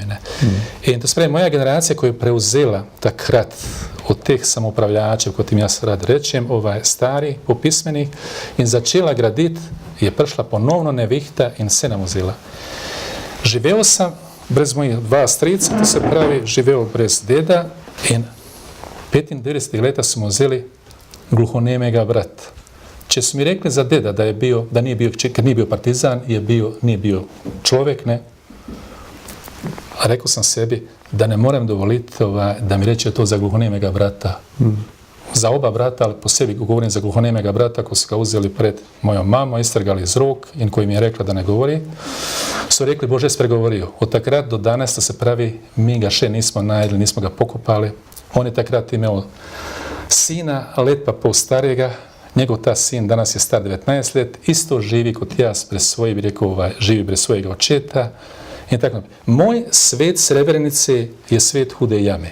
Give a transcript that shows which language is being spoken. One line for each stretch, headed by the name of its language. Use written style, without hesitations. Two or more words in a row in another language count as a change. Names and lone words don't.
Slovenian: In to spravi,
Bosnian: moja generacija koja je preuzela
Slovenian: takrat od teh samoupravljačev, kot im jaz rad rečem, stari, opismenih, in začela graditi, je prišla ponovno nevihta in se nam vzela. Živel sam brez mojih 2 strica, to se pravi, živel brez deda in 95. leta smo vzeli gluhonemega brata.
Bosnian: Če su mi rekli za deda da je bio, da nije bio, kad nije bio partizan, nije bio čovjek, ne? A rekao sam sebi da ne moram dovoliti da mi reče to za gluhonemega brata. Za oba brata, ali po sebi govorim za gluhonemega brata, ko su ga uzeli pred mojom mamom, istrgali
Slovenian: iz ruk
Bosnian: in koji mi je rekla da ne govori, su rekli, Bože, spregovorio.
Slovenian: Od takrat do danas, to se pravi, mi ga še nismo najedli, nismo ga pokopali.
Bosnian: On je takrat imao sina,
Slovenian: let pa pol starega, njegov ta sin danas je star 19 let, isto živi kot jaz, brez svoje, bi rekao, živi brez svojega očeta. In tako, moj svet Srebrenice je svet Hude jame.